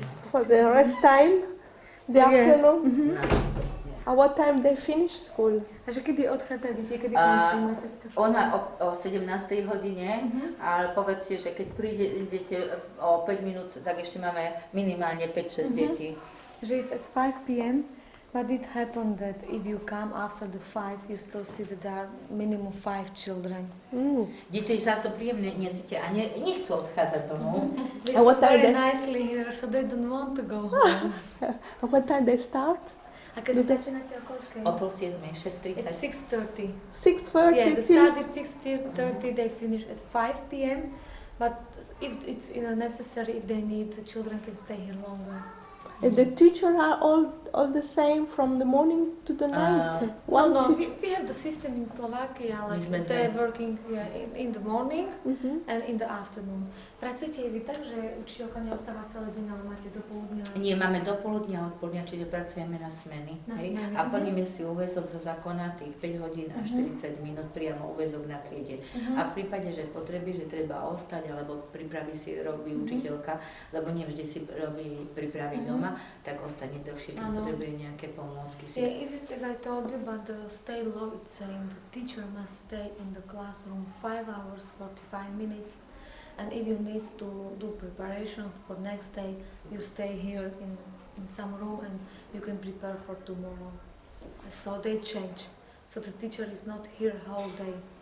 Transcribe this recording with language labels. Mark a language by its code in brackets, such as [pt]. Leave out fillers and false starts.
[en] For the rest time, the afternoon. At what time they finish school? [sk] A že kedy odchádzate, kedy končí materská škola? Ona o 17. hodine, ale povedzte, že keď prídete o 5 minút, tak ešte máme minimálne 5-6 detí. [en] Že it's at 5 p.m. But it happened that if you come after the 5, you still see that there are minimum 5 children. [sk] Deti sa to príjemne necítia a nechcú odchádzať domov. [en] They very nicely here, so they don't want to go home. At what time they start? [sk] A keď začínate o koľkej? O pol 7, 6:30. [en] It's 6:30. 6:30 Yeah, the start is 6:30, they finish at 5 p.m. But if it's necessary, if they need, the children can stay here longer. And the teachers are all the same from the morning to the night? No, we have the system in Slovakia, like they're working in the morning and in the afternoon. [sk] Pracujete vy tak, že učiteľka neostáva celý deň, ale máte do poludnia? Nie, máme do poludnia a odpoludnia, čiže pracujeme na smeny. A plníme si úväzok zo zákona tých 5 hodín a 40 minút priamo úväzok na triede. A v prípade, že potreby, že treba ostať, alebo prípravy si robí učiteľka, lebo nevždy si robí prípravy doma, tak ostane dlhšie, keď potrebuje nejaké pomôcky. [en] Yeah, is it as I told you, but the state law is saying the teacher must stay in the classroom 5 hours 45 minutes, and if you need to do preparation for next day, you stay here in some room and you can prepare for tomorrow. So they change. So the teacher is not here whole day.